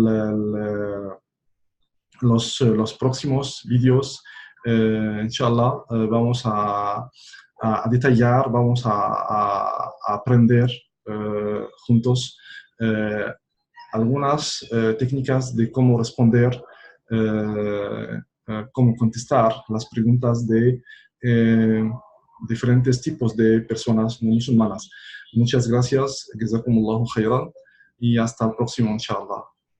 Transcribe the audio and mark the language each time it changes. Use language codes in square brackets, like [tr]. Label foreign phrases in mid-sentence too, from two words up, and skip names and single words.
[es] los próximos vídeos, [ar] إن شاء الله, [es] vamos a detallar, vamos a aprender juntos algunas técnicas de cómo responder, cómo contestar las preguntas de diferentes tipos de personas no musulmanas. Muchas gracias, [ar] جزاكم الله خيرا, [es] y hasta el próximo, [ar] إن شاء الله.